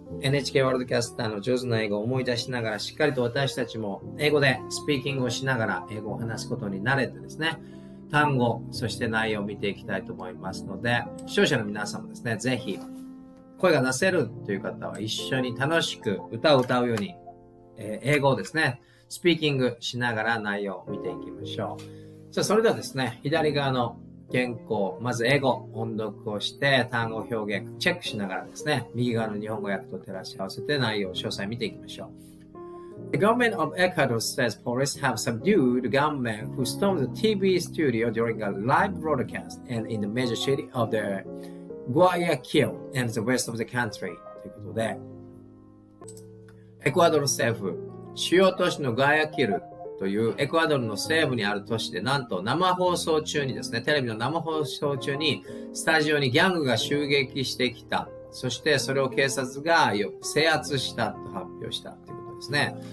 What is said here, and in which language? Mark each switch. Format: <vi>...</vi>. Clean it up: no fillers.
<ja>NHK ワールドキャスターの上手な英語を思い出しながらしっかりと私たちも英語でスピーキングをしながら英語を話すことに慣れてですね、単語、そして内容を見ていきたいと思いますので、視聴者の皆さんもですね、ぜひ声が出せるという方は一緒に楽しく歌を歌うように、英語をですね、スピーキングしながら内容を見ていきましょう。さあ、それではですね、左側の原稿、まず英語、音読をして、単語表現、チェックしながらですね、右側の日本語訳と照らし合わせて内容を詳細見ていきましょう。</ja> <en>The government of Ecuador says police have subdued the gunmen who stormed the TV studio during a live broadcast and in the major city of the Guayaquil and the west of the country.</en> <ja>ということで、エクアドル政府、主要都市のガヤキルというエクアドルの西部にある都市で、なんと生放送中にですね、テレビの生放送中にスタジオにギャングが襲撃してきた。そしてそれを警察が制圧したと発表したということですね。</ja>